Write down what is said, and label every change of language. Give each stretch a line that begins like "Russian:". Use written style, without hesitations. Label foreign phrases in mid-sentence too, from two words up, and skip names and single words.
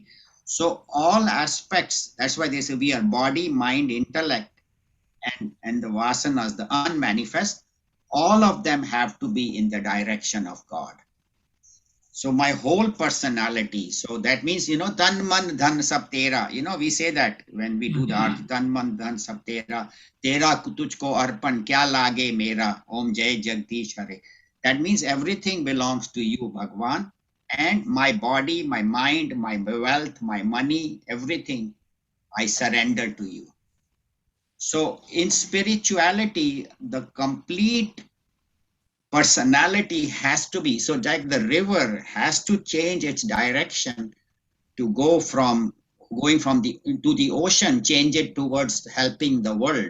English: So all aspects, that's why they say we are body, mind, intellect, and the vasanas, the unmanifest, all of them have to be in the direction of God. So my whole personality, so that means,
Hindi: तन मन धन सब तेरा,
English: we say that when we do the arth,
Hindi: तन मन धन सब तेरा, तेरा तुझको अर्पण क्या लागे मेरा, ॐ जय जगदीश हरे.
English: That means everything belongs to you, Bhagwan, and my body, my mind, my wealth, my money, everything I surrender to you. So in spirituality, the complete personality has to be, so like the river has to change its direction to go from going from the into the ocean, change it towards helping the world.